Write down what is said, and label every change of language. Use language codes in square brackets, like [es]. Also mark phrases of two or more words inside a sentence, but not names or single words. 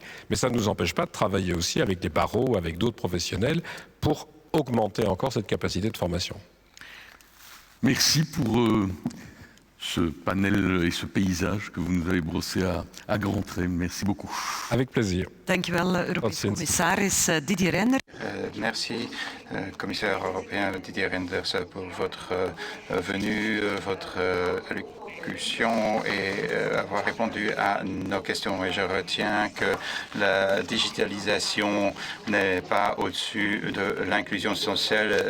[fr] Mais ça ne nous empêche pas de travailler aussi avec des barreaux, avec d'autres professionnels pour augmenter encore cette capacité de formation. Merci pour ce panel et ce paysage que vous nous avez brossé à grands traits. Merci beaucoup. Avec plaisir. [nl] Dank u wel, Europees commissaris Didier Reynders. [fr] Merci, commissaire européen Didier Reynders, pour votre venue, votre allocution et avoir répondu à nos questions. Et je retiens que la digitalisation n'est pas au-dessus de l'inclusion sociale.